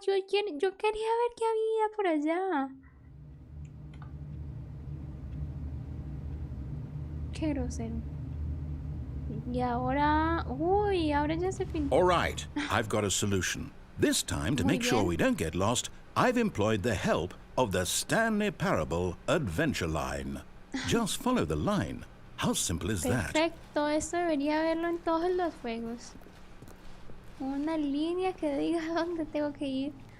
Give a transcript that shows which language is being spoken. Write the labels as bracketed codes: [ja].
[es] Yo quería ver qué había por allá. Qué grosero. Y ahora... Uy, ahora ya se pintó. [en] All right, I've got a solution. This time, to [es] Muy [en] make sure [es] bien. [en] we don't get lost, I've employed the help of the Stanley Parable Adventure Line. Just follow the line. How simple is that? [es] Perfecto, esto debería verlo en todos los juegos. Una línea que diga dónde tengo que ir.